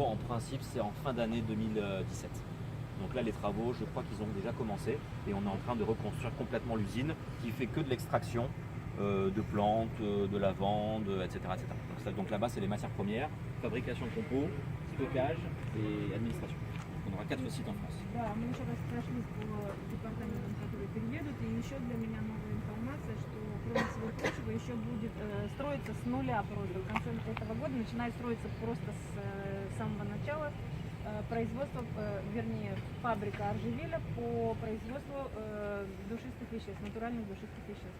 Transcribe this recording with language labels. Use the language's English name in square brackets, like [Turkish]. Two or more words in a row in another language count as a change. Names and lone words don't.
[French] En principe, c'est en fin d'année 2017. Donc là, les travaux, je crois qu'ils ont déjà commencé et on est en train de reconstruire complètement l'usine qui fait que de l'extraction de plantes, de lavande, etc. etc. Donc là-bas, c'est les matières premières, fabrication de compos, stockage et administration. On aura 4 sites en France. [Russian] Да, мы еще раз прошлись по департаментам, которые переедут, и еще для меня новая информация, что кроме всего прочего еще будет строиться с нуля просто. В конце этого года начинает строиться просто с самого начала производство, вернее, фабрика Аржевиля по производству душистых веществ, натуральных душистых веществ.